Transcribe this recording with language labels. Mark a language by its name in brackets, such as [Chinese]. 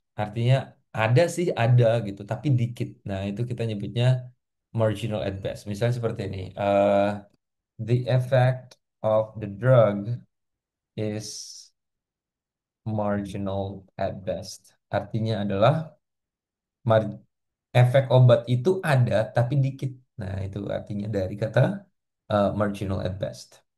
[Indonesian] Artinya ada sih ada gitu, tapi dikit. Nah, itu kita nyebutnya [English] marginal at best. [Indonesian] Misalnya seperti ini. [English] The effect of the drug is marginal at best. [Indonesian] Artinya adalah mar- efek obat itu ada tapi dikit. Nah, itu artinya dari kata [English] marginal at best.